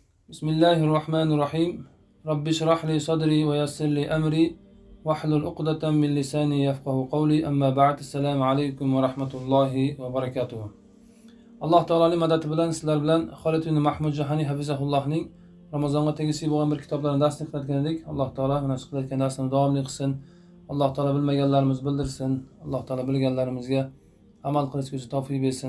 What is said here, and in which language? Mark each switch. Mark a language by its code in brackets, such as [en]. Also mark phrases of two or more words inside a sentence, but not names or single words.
[ar] بسم الله الرحمن الرحيم رب اشرح لي صدري ويسر لي أمري واحلل عقدة من لساني يفقهوا قولي. أما بعد. السلام عليكم ورحمة الله وبركاته. [uz] Alloh taoloning madadi bilan sizlar bilan Xolid ibn Mahmud Jahani hafizahullohning Ramazonga tegishli bo'lgan bir kitoblarni darslik qilayotgan edik. Alloh taolo mana shu qilayotgan darsni davomli qilsin. Alloh taolo bilmaganlarimizni bildirsin. Alloh taolo bilganlarimizga amal qilishga tavfiq bersin.